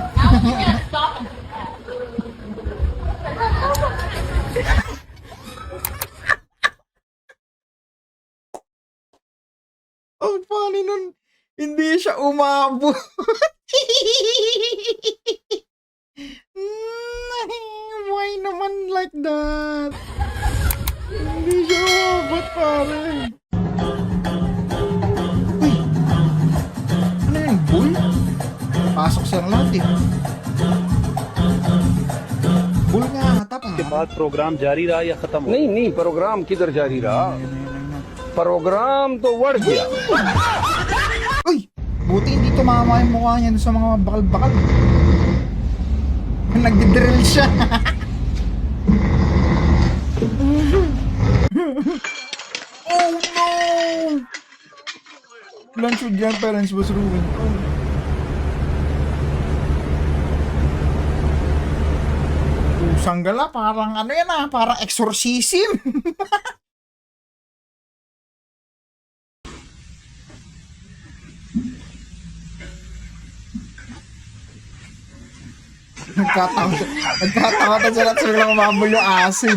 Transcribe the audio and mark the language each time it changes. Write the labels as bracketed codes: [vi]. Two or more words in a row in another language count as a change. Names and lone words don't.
[tl] Ang funny nun, hindi siya umabot. [en] Why naman like that? [tl] Hindi siya umabot, pare. Uy! Ano yun, bull? Pasok siyang lahat eh. Bull nga ata, pare. [hi] के बाद प्रोग्राम जारी रहा या खत्म हो नहीं नहीं प्रोग्राम किधर जारी रहा प्रोग्राम तो बढ़ गया [tl] Uy! Buti hindi tumama yung mukha niya sa mga bakal-bakal. Nagdidrill siya. [en] Oh no! Lunch with grandparents was ruined. Oh. [tl] Sanggala, parang ano yan ah, parang exorcism. Nagkatawa sila sila mamamul yung acid.